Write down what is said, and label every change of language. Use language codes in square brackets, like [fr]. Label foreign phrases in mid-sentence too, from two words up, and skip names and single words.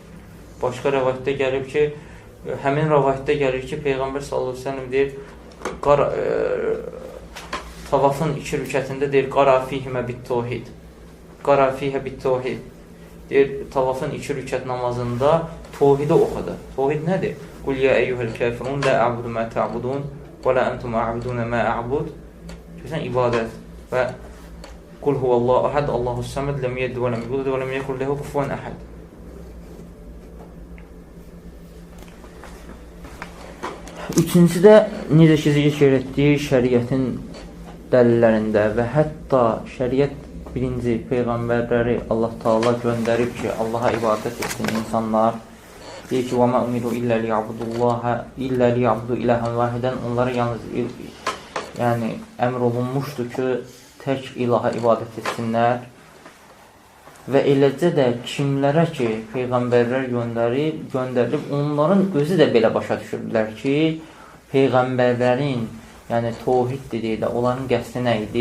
[az] Başqa rəvayətdə gəlib ki, həmin rəvayətdə gəlir ki, Peyğəmbər [ar] صلى الله عليه وسلم [az] deyir, tavafın 2 rükətində deyir, [ar] قرأ فيهما بالتوحيد. قرأ فيها بالتوحيد. [az] Deyir, tavafın 2 rükət namazında tohidi oxudu. Tohid nədir? [ar] قل يا أيها الكافرون لا أعبد ما تعبدون ولا أنتم عابدون ما أعبد. [az] Görsən ibadət [ar] və قل هو الله أحد الله الصمد لم يلد ولم يولد ولم يكن له كفوا أحد. [az] Üçüncüdə necə ki zikr etdiyi şəriətin dəlillərində və hətta şəriət birinci peyğəmbərləri Allah Taala göndərib ki, Allaha ibadət etsin insanlar. Deyir ki, [ar] وَمَا أُمِرُوا إِلَّا لِيَعْبُدُوا إِلَهًا وَاحِدًا. [az] Onlara yalnız əmr olunmuşdur ki, tək ilaha ibadət etsinlər. Və eləcə də kimlərə ki, peyğəmbərlər göndərilib, onların özü də belə başa düşürdülər ki, peyğəmbərlərin, yəni tohid dedikdə, onların qəsdi nə idi?